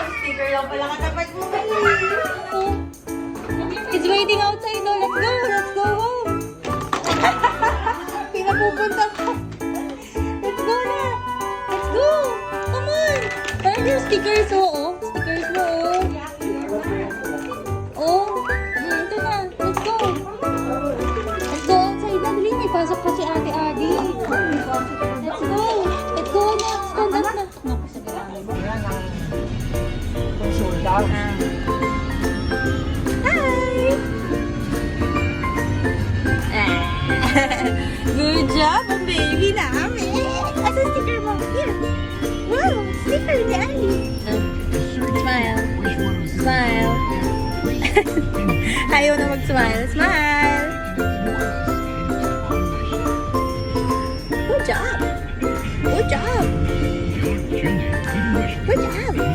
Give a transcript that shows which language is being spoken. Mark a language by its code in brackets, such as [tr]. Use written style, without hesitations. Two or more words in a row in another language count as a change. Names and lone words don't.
[tl] Sticker lang pala katapat mo. [en] It's waiting outside. No, let's go. Let's go home. [tl] Pinapupunta pa. [en] Let's go na. Let's go. Come on. [tl] Parang yung stickers, oh. Stickers mo, oh. Oh. Ito na. [en] Let's go. Let's go outside na. [tl] Dali, may pasok pa si Ate Adi. [en] Let's go. Let's go na. Stand up na. [tl] Naku, sa galamin. [en] Good job, [tl] ang baby namin. [ceb] Asa sticker mo? [tl] Here. Wow, sticker ni Ali. [en] Smile. Smile. [tl] Ayaw na mag-smile. Smile. [en] Good job. Good job. Good job.